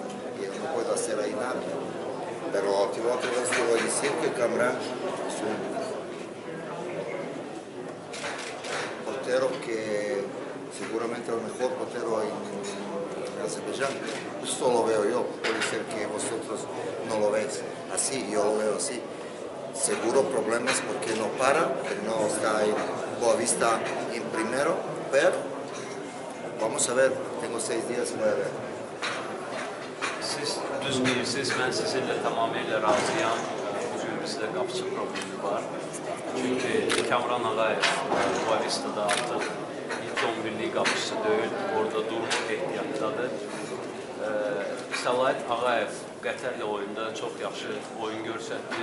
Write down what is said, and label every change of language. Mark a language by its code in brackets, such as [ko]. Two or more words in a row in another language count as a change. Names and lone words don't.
[es] Yo no puedo hacer ahí nada. Pero te voy a decir que Cámara es un portero que seguramente es el mejor portero en Azerbaiyán. Esto lo veo yo, puede ser que vosotros no lo veis así, yo lo veo así. Seguro problemas porque no para, que no está en Boavista en primero, pero vamos vamos a ver, tengo 6 días para ver. [az] Siz düz deyirsiniz, mən sizinlə tamamilə razıyam. Bugün bizdə qapıçı problemi var. Çünki Kamran Ağayev Boavista'da artıq ilk 11'lik qapıçısı deyil, orada durmaq ehtiyatdadır. Səlahiyyət Ağayev Qətərlə oyunda çox yaxşı oyun göstərdi.